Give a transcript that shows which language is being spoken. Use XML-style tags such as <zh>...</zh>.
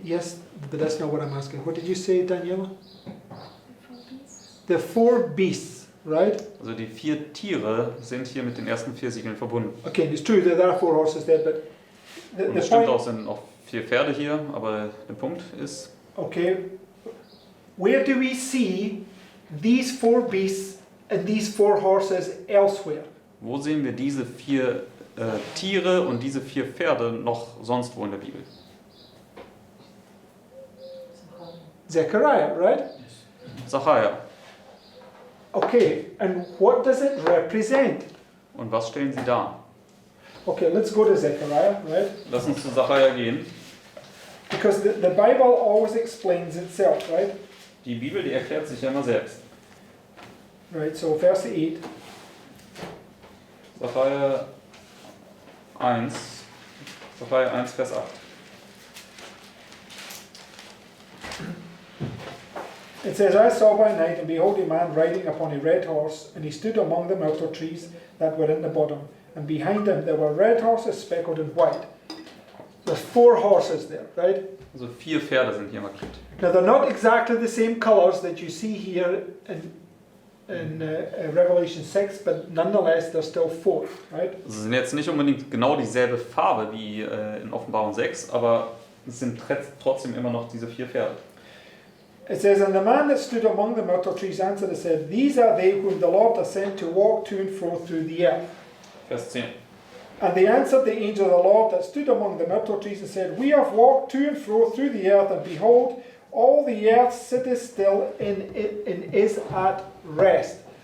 <en>Yes, but that's not what I'm asking. What did you say, Daniela? The 4 beasts, right?</en> <de>Also die 4 Tiere sind hier mit den ersten 4 Siegeln verbunden.</de> <en>Okay, it's true that there are 4 horses there, but</en> <de>Und</de> <en>the</en> <de>es stimmt</de> <en>point,</en> <de>auch, sind auch 4 Pferde hier, aber der Punkt ist,</de> <en>okay, where do we see these 4 beasts and these 4 horses elsewhere?</en> <de>wo sehen wir diese 4 Tiere und diese 4 Pferde noch sonst wo in der Bibel?</de> <en>Zechariah, right?</en> <de>Sacharja.</de> <en>Okay, and what does it represent?</en> <de>Und was stellen sie dar?</de> <en>Okay, let's go to Zechariah, right?</en> <de>Lass uns zu Sacharja gehen.</de> <en>Because the Bible always explains itself, right?</en> <de>Die Bibel, die erklärt sich ja immer selbst.</de> <en>Right, so verse 8.</en> <de>Sacharja 1, Vers 8.</de> <en>It says, I saw by night, and behold a man riding upon a red horse, and he stood among the myrtle trees that were in the bottom. And behind him there were red horses speckled in white. There's 4 horses there, right?</en> <de>Also 4 Pferde sind hier markiert.</de> <en>Now they're not exactly the same colors that you see here in Revelation 6, but nonetheless they're still 4, right?</en> <de>Also sind jetzt nicht unbedingt genau dieselbe Farbe wie in Offenbarung 6, aber es sind trotzdem immer noch diese 4 Pferde.</de> <en>It says, and the man that stood among the myrtle trees answered and said, these are they whom the Lord hath sent to walk to and fro through the earth.</en> <de>Vers 10.</de> <en>And they answered the angel of the Lord that stood among the myrtle trees and said, we have walked to and fro through the earth, and behold, all the earth sitteth still and is at rest.</en>